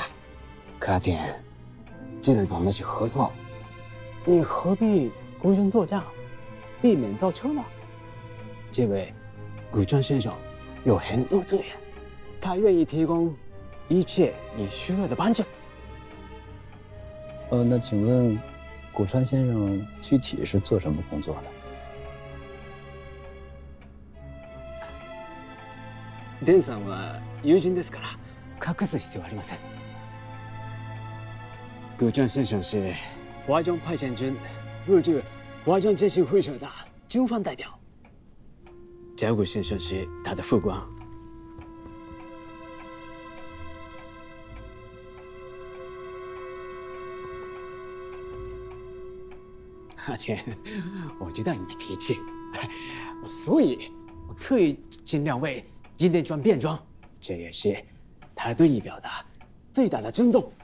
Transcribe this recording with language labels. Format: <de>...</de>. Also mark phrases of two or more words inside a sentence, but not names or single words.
<zh>可阿典，既然我们是合作，你何必孤身作战，避免造车呢？这位古川先生有很多资源，他愿意提供一切你需要的帮助。那请问，古川先生具体是做什么工作的？</zh> <ja>デンさんは友人ですから隠す必要はありません。</ja> <zh>古川先生是华中派遣军入驻华中建信会社的军方代表，甲骨先生是他的副官。而且我知道你的脾气，所以我特意尽量为今天装变装，这也是他对你表达最大的尊重。</zh>